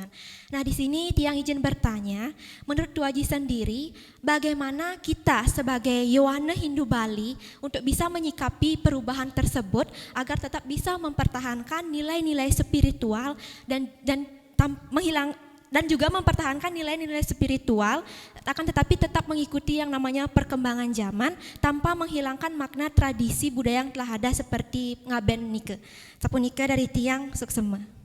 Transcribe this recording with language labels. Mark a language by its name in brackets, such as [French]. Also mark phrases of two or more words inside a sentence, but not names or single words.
[Indonesian] Nah di sini tiang izin bertanya, menurut Tuaji sendiri, bagaimana kita sebagai Yowana Hindu Bali untuk bisa menyikapi perubahan tersebut agar tetap bisa mempertahankan nilai-nilai spiritual dan juga mempertahankan nilai-nilai spiritual akan tetapi tetap mengikuti yang namanya perkembangan zaman tanpa menghilangkan makna tradisi budaya yang telah ada seperti ngaben nike. [Balinese] Sapunika dari tiang suksema.